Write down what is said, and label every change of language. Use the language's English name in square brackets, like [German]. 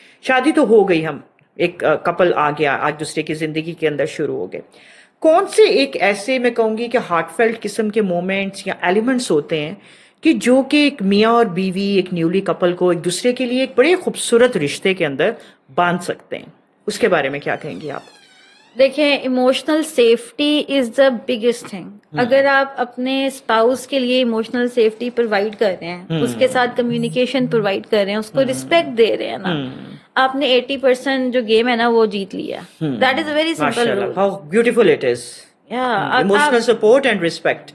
[Urdu] شادی تو ہو گئی, ہم ایک کپل آ گیا, آج دوسرے کی زندگی کے اندر شروع ہو گئے. کون سے ایک ایسے میں کہوں گی کہ ہارٹ فیلٹ قسم کے مومنٹس یا ایلیمنٹس ہوتے ہیں کہ جو کہ ایک میاں اور بیوی, ایک نیولی کپل کو ایک دوسرے کے لیے ایک بڑے خوبصورت رشتے کے اندر باندھ سکتے ہیں؟ اس کے بارے میں کیا کہیں گی آپ؟ [English] دیکھیں, emotional safety is the biggest thing. [Urdu] اگر آپ اپنے اسپاؤس کے لیے ایموشنل سیفٹی پرووائڈ کر رہے ہیں, اس کے ساتھ کمیونیکیشن پرووائڈ کر رہے ہیں, اس کو ریسپیکٹ دے رہے ہیں نا, آپ نے 80% جو گیم ہے نا وہ جیت لیا. [English] That is a very simple rule. How beautiful it is. Emotional support and respect.